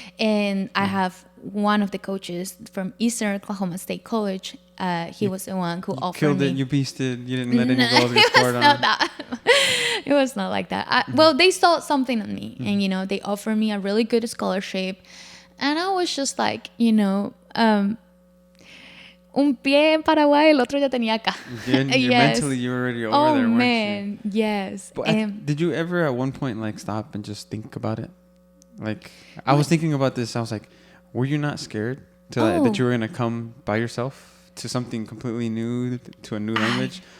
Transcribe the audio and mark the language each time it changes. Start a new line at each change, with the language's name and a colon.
English: And I have one of the coaches from Eastern Oklahoma State College. He was the one who offered killed me. You beasted. You didn't let any goals get scored on. Not that. It was not like that. Well, they saw something in me. And, you know, they offered me a really good scholarship. And I was just like, you know,
Spanish: un pie en Paraguay, el otro ya tenía acá.
English: Mentally, you were already over there, weren't you? Oh, man, yes. But did you ever at one point, like, stop and just think about it? Like, I was thinking about this. I was like, were you not scared that you were going to come by yourself to something completely new, to a new language?